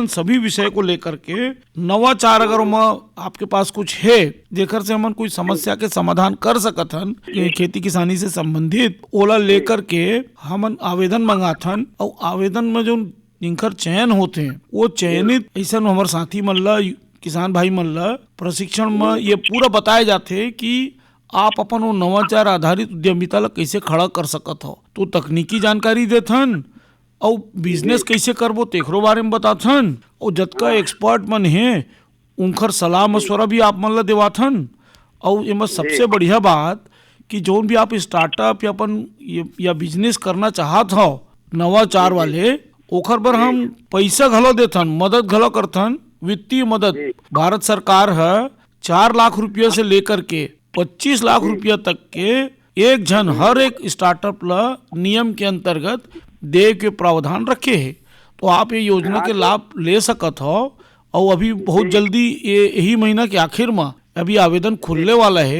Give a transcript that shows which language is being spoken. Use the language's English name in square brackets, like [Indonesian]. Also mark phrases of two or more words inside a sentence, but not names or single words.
[Chhattisgarhi] सभी विषय को लेकर के नवाचार अगर आपके पास कुछ है जेकर से हम कोई समस्या के समाधान कर सकत हन खेती किसानी से संबंधित, ओला लेकर के हम आवेदन मंगाथन और आवेदन में जो जिनकर चयन होते हैं वो चयनित ऐसा हमार साथी मन ला, किसान भाई मन ला प्रशिक्षण में ये पूरा बताए जाते कि आप अपन वो नवाचार आधारित उद्यमिता ला कैसे खड़ा कर सकत हो। तो तकनीकी जानकारी देथन और बिजनेस कैसे करबो तेखरो बारे में बताथन और जतका एक्सपर्ट मन है उनकर सलाह मशवरा भी आप मन ला देवाथन। और एमा सबसे बढ़िया बात कि जोन भी आप स्टार्टअप या अपन या बिजनेस करना चाहत हो नवाचार वाले, ओखर पर हम पैसा घलो देथन, मदद घलो करथन, वित्तीय मदद। भारत सरकार है 4 लाख रुपया से लेकर के 25 लाख रुपया तक के एक जन हर एक स्टार्टअप ला नियम के अंतर्गत दे के प्रावधान रखे है। तो आप ये योजना के लाभ ले सकत हो और अभी बहुत जल्दी यही महीना के आखिर में अभी आवेदन खुलने वाला है।